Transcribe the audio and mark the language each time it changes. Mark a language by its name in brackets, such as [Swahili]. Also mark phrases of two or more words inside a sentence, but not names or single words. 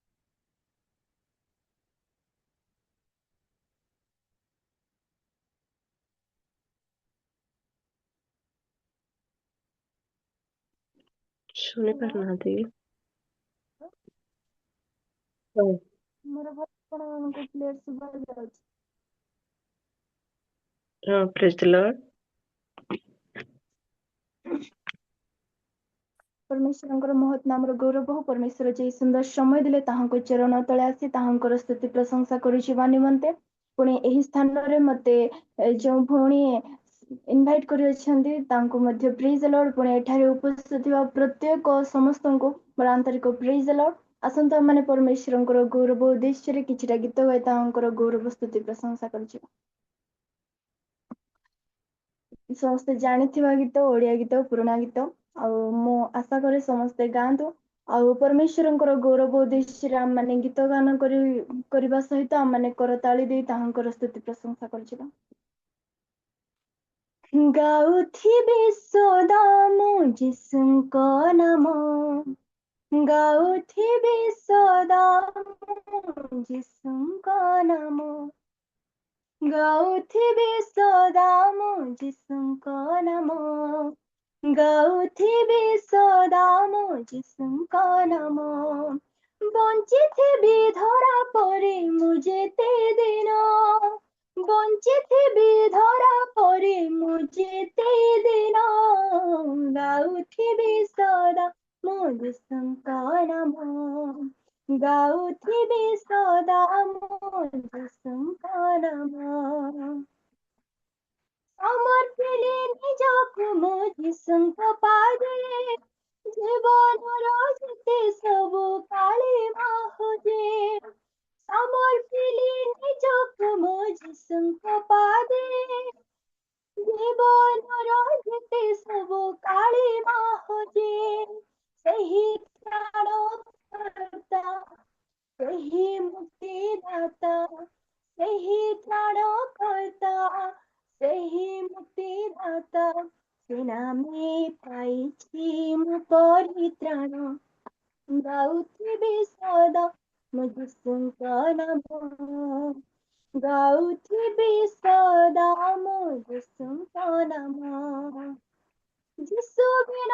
[Odia] ଶୁଣି ପାର ନା [English] Praise the Lord. [Odia] ପରମେଶ୍ୱର ମହତ ନାମ ଗୌରବ ହୋ। ପରମେଶ୍ୱର ଯେ ସୁନ୍ଦର ସମୟ ଦେଲେ ତାହାଙ୍କ ଚରଣ ତଳେ ଆସି ତାହାଙ୍କର ସ୍ତୁତି ପ୍ରଶଂସା କରୁଚିବା ନିମନ୍ତେ ପୁଣି ଏହି ସ୍ଥାନ ରେ ମତେ ଯୋ ଭଉଣୀ ଇନଭାଇଟ କରି ଅଛନ୍ତି ତାଙ୍କୁ ମଧ୍ୟ [English] Praise the Lord. [Odia] ପୁଣି ଏଠାରେ ଉପସ୍ଥିତ ଥିବା ପ୍ରତ୍ୟେକ ସମସ୍ତ କୁ ବଡ଼ ଆନ୍ତରିକ [English] Praise the Lord. [Odia] ଆସନ୍ତା ମାନେ ପରମେଶ୍ୱରଙ୍କର ଗୌରବ ଉଦ୍ଦେଶ୍ୟ ରେ କିଛିଟା ଗୀତ ଗାଇ ତାହାଙ୍କର ଗୌରବ ସ୍ତୁତି ପ୍ରଶଂସା କରୁଚିବା। ସମସ୍ତେ ଜାଣିଥିବା ଗୀତ ଓଡ଼ିଆ ଗୀତ ପୁରୁଣା ଗୀତ ମୋ ଆଶା କରେ ସମସ୍ତେ ଗାନ୍ତୁ ଆଉ ପରମେଶ୍ୱରଙ୍କର ଗୌରବ ଉଦ୍ଦେଶ୍ୟ ରେ ମାନେ ଗୀତ ଗାନ କରବା ସହିତ ଆମ ମାନେ କରତାଳି ଦେ ତାହାଙ୍କର ସ୍ତୁତି ପ୍ରଶଂସା କରଛିବା। ଗାଉଥିବେ ସଦା ମୋ ଯୀଶୁଙ୍କ ନାମ, ଗାଉଥିବେ ସଦା ମୋ ଯୀଶୁଙ୍କ ନାମ, ଗାଉଥିବେ ସଦା ମୋ ଯୀଶୁଙ୍କ ନାମ, ଗାଉଥିବେ ସଦା ମୋ ଯୀଶୁଙ୍କ ନାମ। ବଞ୍ଚିଥିବି ଧରା ପରେ ମୁ ଯେତେ ଦିନ, ବଞ୍ଚିଥିବି ଧରା ପରେ ମୁ ଯେତେ ଦିନ, ଗାଉଥିବି ସଦା ମୋ ଯୀଶୁଙ୍କ ନାମ, ଗାଉଥିବି ସଦା ମୋ ଯୀଶୁଙ୍କ ନାମ। ସମର୍ପିଲେ ନିଜକୁ ମୋ ଯୀଶୁଙ୍କ ପାଦେ, ଜୀବନର ଯେତେ ସବୁ କାଳେ ମାହୁଜେ। ସମର୍ପିଲେ ନିଜକୁ ମୋ ଯୀଶୁଙ୍କ ପାଦେ, ଜୀବନର ଯେତେ ସବୁ କାଳେ ମାହୁଜେ। ସେହି ତ୍ରାଣକର୍ତ୍ତା ସେହି ମୁକ୍ତିଦାତା ସେହି ତ୍ରାଣକର୍ତ୍ତା ସେହି ମୁକ୍ତିଦାତା ସେ ନାମେ ପାଇଛି ମୁଁ ପରିତ୍ରାଣ ଗାଉଥିବି ସଦା ମୋ ଯୀଶୁଙ୍କ ନାମ ଗାଉଥିବି ସଦା ମୋ ଯୀଶୁଙ୍କ ନାମ ଯୀଶୁ ବିନା